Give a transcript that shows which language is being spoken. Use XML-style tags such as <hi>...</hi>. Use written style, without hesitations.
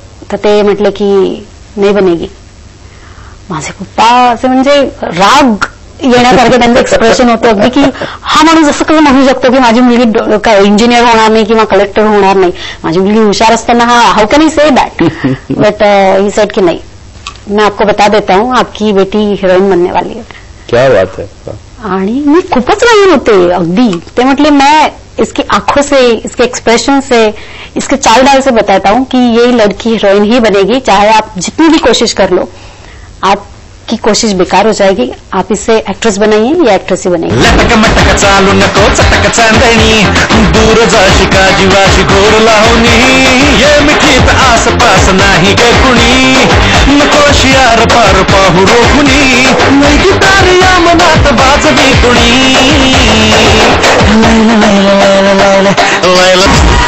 <mr>तर ते म्हटले की नाही बनेगी. माझे पप्पा असे म्हणजे राग येण्यासारखं त्यांचं एक्सप्रेशन होतं अगदी की हा माणूस असं कसं म्हणू शकतो की माझी मुलगी इंजिनियर होणार नाही किंवा कलेक्टर होणार नाही. माझी मुलगी हुशार असताना</mr> <en>How can he say that. But he said</en> <hi>की नहीं, मैं आपको बता देता हूँ आपकी बेटी हीरोइन बनने वाली है. क्या बात है.</hi> <mr>आणि मी खूपच नवीन होते अगदी. ते म्हटले</mr> <hi>मैं इसकी आंखों से, इसके एक्सप्रेशन से, इसके चाल डाल से बताता हूँ कि ये लड़की हीरोइन ही बनेगी, चाहे आप जितनी भी कोशिश कर लो, आपकी कोशिश बेकार हो जाएगी. आप इसे एक्ट्रेस बनाइए या एक्ट्रेस ही बनाइए.</hi> <mr>लटक मटक चालू नको चटक चांदणी, दूर जाशी का जीवाशी गोर लावणी, ये मिठीत आसपास नाही ग कुणी, नको शियार पार पाहू रोखुनी, नाही गिटार या मनात वाजवी कुणी लैला लैला लैला लैला लैला</mr>